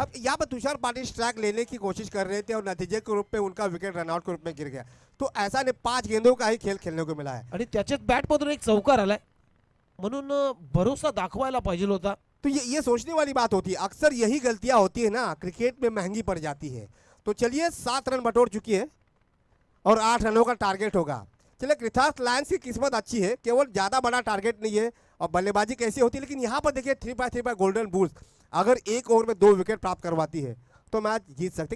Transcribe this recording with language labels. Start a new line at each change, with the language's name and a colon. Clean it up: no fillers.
Hindi: अब यहाँ पर तुषार पाटिल स्ट्राइक लेने की कोशिश कर रहे थे और नतीजे के रूप में उनका विकेट रनआउट के रूप में गिर गया. तो ऐसा नहीं 5 गेंदों का ही खेल खेलने को मिला है.
Marathi: आणि त्याच्यात बॅट मधून एक चौकार आलाय म्हणून भरोसा दाखवायला पाहिजे होता.
Hindi: तो ये सोचने वाली बात होती है. अक्सर यही गलतियां होती है ना, क्रिकेट में महंगी पड़ जाती है. तो चलिए 7 रन बटोर चुकी है और 8 रनों का टारगेट होगा. चलिए कृतार्थ लायंस की किस्मत अच्छी है, केवल ज़्यादा बड़ा टारगेट नहीं है और बल्लेबाजी कैसी होती है. लेकिन यहाँ पर देखिए 3/3 गोल्डन बूल्स अगर एक ओवर में 2 विकेट प्राप्त करवाती है तो मैच जीत सकते.